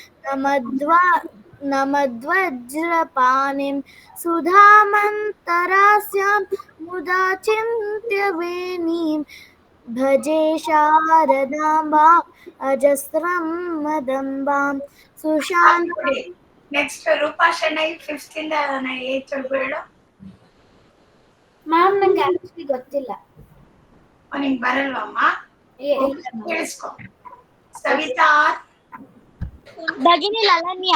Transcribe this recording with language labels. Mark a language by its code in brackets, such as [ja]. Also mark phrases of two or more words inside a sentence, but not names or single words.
[sa] नमद्वज्रपाणिं सुधामन्तरास्यां मुदा चिन्त्यवेणीं भजे शारदाम्बाम् अजस्रं मदम्बां सुशान्त [kn] ನೆಕ್ಸ್ಟ್ ರೂಪಾ ಶೆಣೈ 5th ಇಂದ 8th ವರೆಗೂ ಹೇಳು. ಮ್ಯಾಮ್ ನಂಗೆ ಆಕ್ಚುಲಿ ಗೊತ್ತಿಲ್ಲ. ನಿಂಗೆ ಬರಲ್ವಮ್ಮ? ಕೇಳಿಸ್ಕೊ. ಸವಿತಾ ಭಗಿನಿ ಲಲನ್ಯ